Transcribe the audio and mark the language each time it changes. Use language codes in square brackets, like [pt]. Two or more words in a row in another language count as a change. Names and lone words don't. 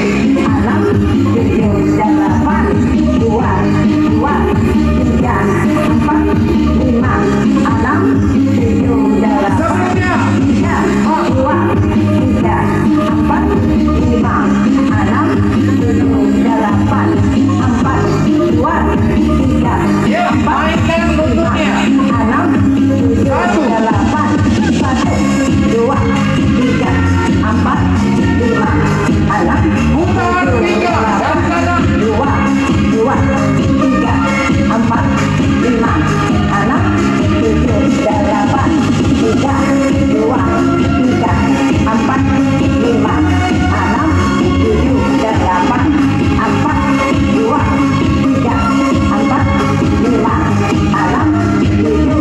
[id] enam, tujuh, delapan, dua, tiga, empat, lima, enam, tujuh, delapan, Sebelumnya. tiga, dua, tiga, empat, lima, enam, tujuh, delapan, empat, dua, tiga, Ya, mainkan bentuknya. enam, tujuh, Satu. delapan, satu, dua, tiga, empat, lima, enam, Putar tujuh, tiga dan delapan, kanan. dua, tiga, empat, lima, enam, tujuh, delapan, tiga, dua, tiga, empat, lima, enam, tujuh, delapan, empat, dua, tiga, empat, lima, enam, tujuh,